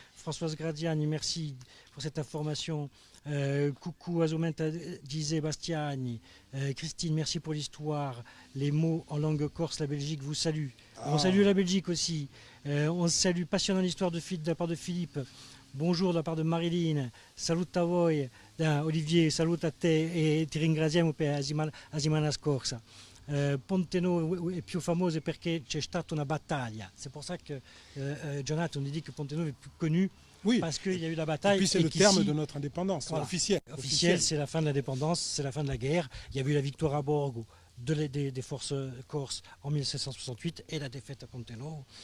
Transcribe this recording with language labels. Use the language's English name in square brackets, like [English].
[French] Françoise Gradiani, merci pour cette information. Coucou Azomenta disait Bastiani. Christine, merci pour l'histoire. Les mots en langue corse, la Belgique vous salue. On salue la Belgique aussi. On salue passionnant l'histoire de la part de Philippe. Bonjour de la part de Marilyn. [Corsican] Salut a voi. Olivier, salut a te e ti ringraziamo per la settimana scorsa. Pontenoo è più famoso perché c'è stata una battaglia. [French] C'est pour ça que Jonathan nous dit que Pontenoo est plus connu. Oui, parce qu'il y a eu la bataille. Et puis c'est le terme de notre indépendance, voilà. Officiel. Officiel, c'est la fin de l'indépendance, c'est la fin de la guerre. Il y a eu la victoire à Borgo des forces corses en 1768 et la défaite à Pontenoo.